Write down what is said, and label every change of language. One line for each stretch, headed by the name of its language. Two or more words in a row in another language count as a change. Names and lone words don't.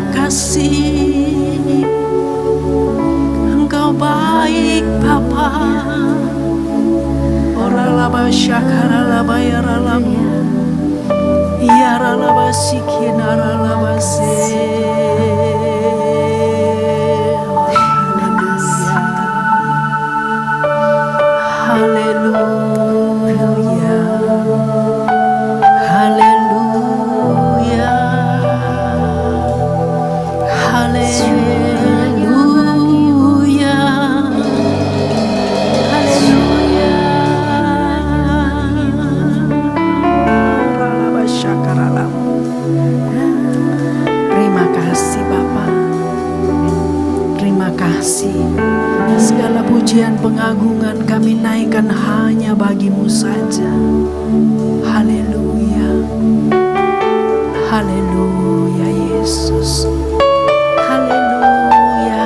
Indonesian: kasih, Engkau baik Bapa. Oralaba syakaralaba yaralaba, yaralaba sikinaralaba se. Haleluya, haleluya, haleluya, haleluya. Ralaba syakaralam. Terima kasih Bapa, terima kasih. Segala pujian pengagungan kami naikkan hanya bagi-Mu saja. Haleluya, haleluya Yesus, haleluya.